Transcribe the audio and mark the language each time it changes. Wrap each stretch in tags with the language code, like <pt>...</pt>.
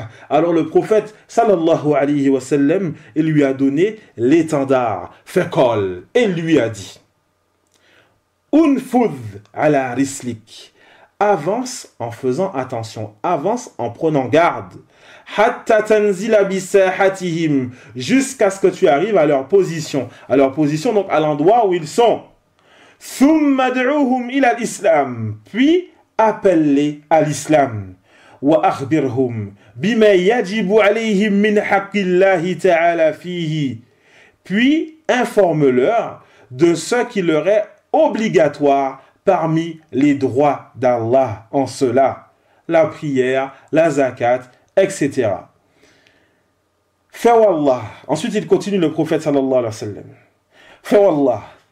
<fr>Alors le prophète sallallahu alayhi wa sallam, il lui a donné l'étendard,</fr> <ar>faqal,</ar> <fr>et lui a dit,</fr> <ar>unfudh ala rislik,</ar> <fr>avance en faisant attention, avance en prenant garde,</fr> <ar>hatta tanzila bisahatihim,</ar> <fr>jusqu'à ce que tu arrives à leur position, donc à l'endroit où ils sont.</fr> <ar>Thumma ad'uhum ila l'islam,</ar> <fr>puis appelle-les à l'islam.</fr> <ar>وأخبرهم بما يجب عليهم من حق الله تعالى فيه.</ar> <fr>Puis informe-leur de ce qui leur est obligatoire parmi les droits d'Allah en cela, la prière, la zakat, etc. Fawallah. Ensuite, il continue le prophète sallallahu alayhi wa sallam. Fawallah.</fr>